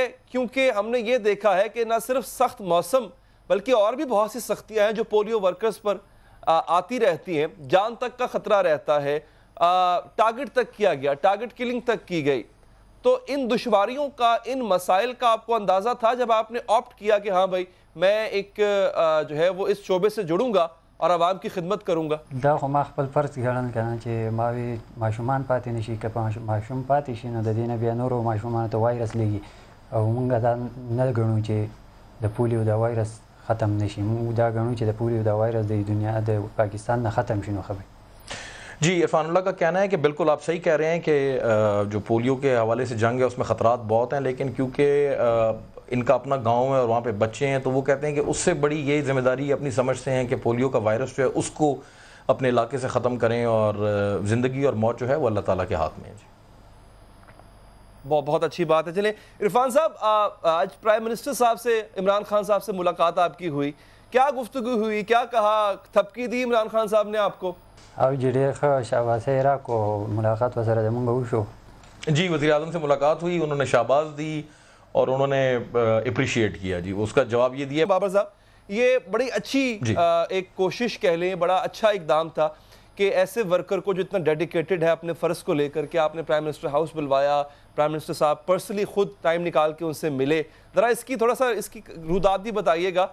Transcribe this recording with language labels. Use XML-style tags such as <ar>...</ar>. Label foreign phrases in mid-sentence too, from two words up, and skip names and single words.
<ur>کیونکہ ہم نے یہ دیکھا ہے کہ نہ صرف سخت موسم بلکہ اور بھی بہت سی سختیاں ہیں جو پولیو ورکرز پر آتی رہتی ہیں، جان تک کا خطرہ رہتا ہے، ٹارگٹ تک کیا گیا،</ur> <en>target killing</en> <ur>تک کی گئی، تو ان دشواریوں کا، ان مسائل کا آپ کو اندازہ تھا جب آپ نے آپٹ کیا کہ ہاں بھائی میں ایک جو ہے وہ اس شعبے سے جڑوں گا اور عوام کی خدمت کروں گا؟</ur> <ps>دا خو ما خپل فرض ګڼل کنه چې ما وی ماشومان پاتې نشي، که ماشوم پاتې شي نو د دې نه بیا نورو ماشومانو ته وایرس لګي او موږ دا نه ګڼو چې د پولیو دا وایرس ختم نشي، موږ دا ګڼو چې د پولیو دا وایرس د دنیا د پاکستان نه ختم شي. نو خبر</ps> <ur>جی، عرفان اللہ کا کہنا ہے کہ بالکل آپ صحیح کہہ رہے ہیں کہ جو پولیو کے حوالے سے جنگ ہے اس میں خطرات بہت ہیں، لیکن کیونکہ ان کا اپنا گاؤں ہے اور وہاں پہ بچے ہیں تو وہ کہتے ہیں کہ اس سے بڑی یہ ذمہ داری اپنی سمجھتے ہیں کہ پولیو کا وائرس جو ہے اس کو اپنے علاقے سے ختم کریں اور زندگی اور موت جو ہے وہ اللہ تعالیٰ کے ہاتھ میں ہے۔ جی، بہت اچھی بات ہے۔ چلیں عرفان صاحب، آج</ur> <en>prime minister</en> <ur>صاحب سے، عمران خان صاحب سے ملاقات آپ کی ہوئی، کیا گفتگو ہوئی، کیا کہا، تھپکی دی عمران خان صاحب نے آپ کو؟</ur> <ps>او چې ډېر ښه شاباسي راکړو، ملاقات ورسره زموږ وشو۔</ps> <ur>جی، وزیر اعظم سے ملاقات ہوئی، انہوں نے شاباش دی اور انہوں نے اپریشیٹ کیا، جی اس کا جواب یہ دیا۔ بابر صاحب، یہ بڑی اچھی ایک کوشش کہہ لیں، بڑا اچھا اقدام تھا کہ ایسے ورکر کو جو اتنا ڈیڈیکیٹڈ ہے اپنے فرض کو لے کر کے آپ نے</ur> <en>prime minister house</en> <ur>بلوایا,</ur> <en>prime minister</en> <ur>صاحب پرسنلی خود ٹائم نکال کے ان سے ملے, ذرا اس کی تھوڑا سا اس کی رودات بھی بتائیے گا.</ur>